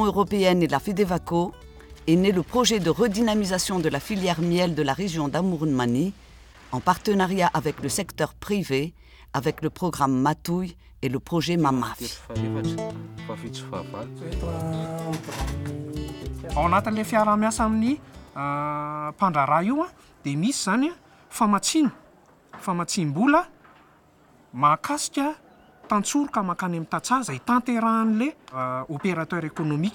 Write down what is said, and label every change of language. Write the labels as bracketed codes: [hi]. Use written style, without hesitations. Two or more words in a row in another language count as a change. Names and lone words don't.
[fr] européenne et la FEDEVACO, est né le projet de redynamisation de la filière miel de la région d'Amourmani, en partenariat avec le secteur privé, avec le programme Matouille et le projet Mamafi. [mg] Ao anatin'ilay fiara-miasa amin'ny mpandraharaha io dia misy zany famatsiam-bola mahakasika tantsoroka makany amin'ny Tatsaha izay tanterahan'ilay [fr] opérateur économique.